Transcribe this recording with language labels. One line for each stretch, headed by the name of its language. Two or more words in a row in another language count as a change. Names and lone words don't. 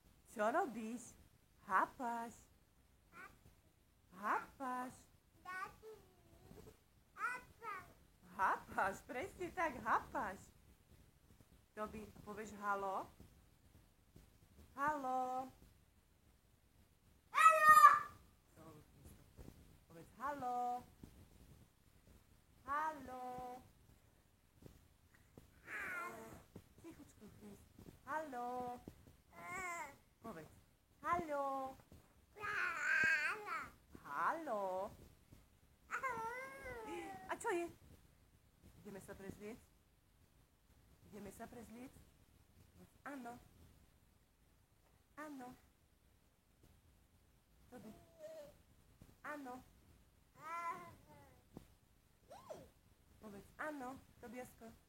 Slovak: Čo robíš? Hápaš. Hápaš. Hápaš, presne tak, hápaš. Toby, povieš halo? Halo. Povedz halo. Halo. Tichučko, Chris. Halo. Povedz. Halo. Halo. A čo je? Ideme sa prezliec? Ideme sa prezliec? Áno. Áno. Toby. Áno. Povedz áno, Tobiasko.